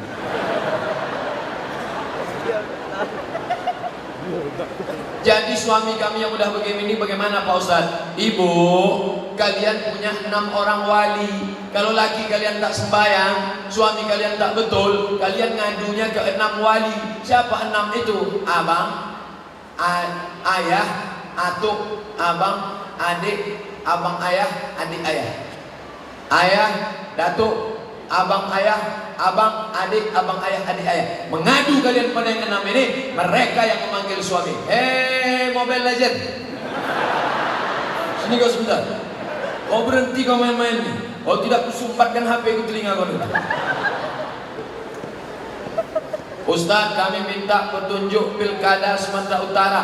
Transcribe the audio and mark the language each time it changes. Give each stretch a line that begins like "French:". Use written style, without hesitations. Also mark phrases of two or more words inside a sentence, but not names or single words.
Indonesian: Jadi suami kami yang udah begini bagaimana Pak Ustaz? Ibu, kalian punya 6 orang wali. Kalau laki kalian tak sembahyang, suami kalian tak betul, kalian ngadunya ke 6 wali. Siapa 6 itu? Abang, ayah, atuk, abang, adik, abang ayah, adik ayah. Ayah, datuk, abang ayah, abang, adik, abang ayah, adik ayah. Mengadu kalian pada yang enam ini, mereka yang memanggil suami. Mobile Legend, sini kau sebentar. Kau berhenti kau main-main nih. Kau tidak kusumpatkan HP ke telinga kau dulu. Ustaz, kami minta petunjuk pilkada Sumatera Utara.